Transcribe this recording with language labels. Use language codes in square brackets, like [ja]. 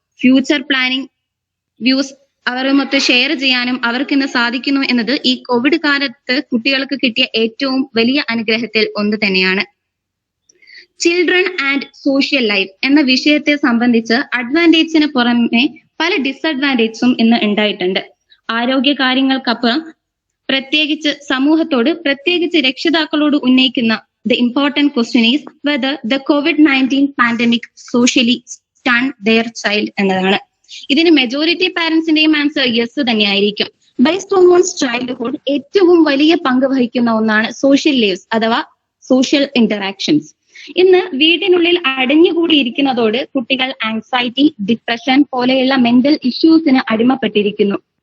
[en] future planning views [ml] അവരുമൊത്ത് share ചെയ്യാനും അവർക്ക് ഇന്ന് സാധിക്കുന്നു എന്നത് ഈ കോവിഡ് കാലത്ത് കുട്ടികൾക്ക് കിട്ടിയ ഏറ്റവും വലിയ അനുഗ്രഹത്തിൽ ഒന്ന് തന്നെയാണ്. [en] children and social life [ml] എന്ന വിഷയത്തെ സംബന്ധിച്ച് അഡ്വാൻറ്റേജിന് പുറമെ പല ഡിസഡ്വാൻറ്റേജസും ഇന്ന് ഉണ്ടായിട്ടുണ്ട്. ആരോഗ്യ കാര്യങ്ങൾക്കപ്പുറം പ്രത്യേകിച്ച് സമൂഹത്തോട് പ്രത്യേകിച്ച് രക്ഷിതാക്കളോട് ഉന്നയിക്കുന്ന [en] the important question is whether the COVID-19 pandemic socially stunned their child [ml] എന്നതാണ്. ഇതിന് മെജോറിറ്റി പാരന്റ്സിന്റെയും ആൻസർ യെസ് തന്നെയായിരിക്കും. ബൈ സോമോൺസ് ചൈൽഡ്ഹുഡ് ഏറ്റവും വലിയ പങ്ക് വഹിക്കുന്ന ഒന്നാണ് സോഷ്യൽ ലൈവ്സ് അഥവാ സോഷ്യൽ ഇന്ററാക്ഷൻസ്. ഇന്ന് വീടിനുള്ളിൽ അടഞ്ഞുകൂടിയിരിക്കുന്നതോട് കുട്ടികൾ ആങ്സൈറ്റി, ഡിപ്രഷൻ പോലെയുള്ള മെന്റൽ ഇഷ്യൂസിന് അടിമപ്പെട്ടിരിക്കുന്നു.